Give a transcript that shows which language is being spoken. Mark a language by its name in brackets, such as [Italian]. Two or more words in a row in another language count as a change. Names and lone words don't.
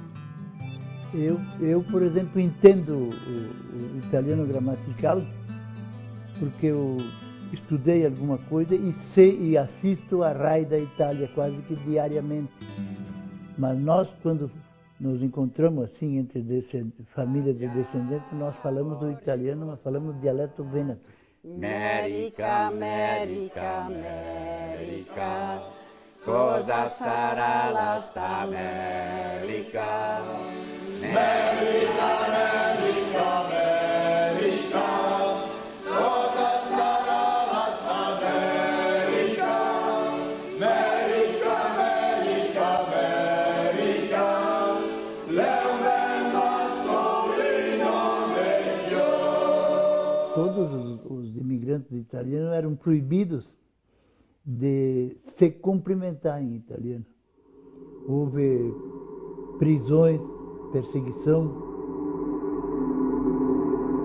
[Portuguese] Eu, por exemplo, entendo o italiano gramatical porque eu estudei alguma coisa e sei e assisto a RAI da Itália quase que diariamente. Mas nós, quando nos encontramos assim entre famílias de descendentes, nós falamos do italiano, mas falamos do dialeto vêneto. [Italian] America, America, America, cosa sarà la sta America? America, America, America, cosa sarà la sta America? America, America, America, leo venga solino meglio. [Portuguese] Todos os imigrantes italianos eram proibidos de se cumprimentar em italiano. Houve prisões, perseguição.